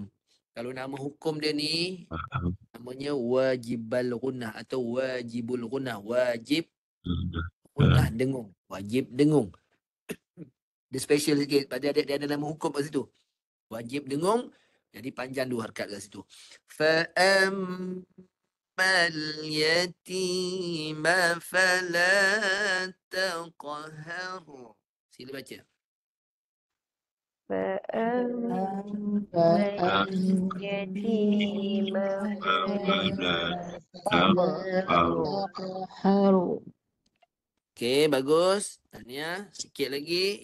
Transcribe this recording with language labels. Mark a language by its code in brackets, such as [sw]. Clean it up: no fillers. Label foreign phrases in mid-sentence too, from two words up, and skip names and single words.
[ms] Kalau nama hukum dia ni namanya [ar] واجب الغنة [ms] atau [ar] واجب الغنة. [ms] Wajib gunnah dengung. Wajib dengung. Dia special sikit. Pada dia ada nama hukum kat situ. Wajib dengung. Jadi panjang 2 harakat kat situ. [ar] فأما اليتيم فلا تقهر. [ms] Sila baca. Okey, bagus. Tahniah. Sikit lagi.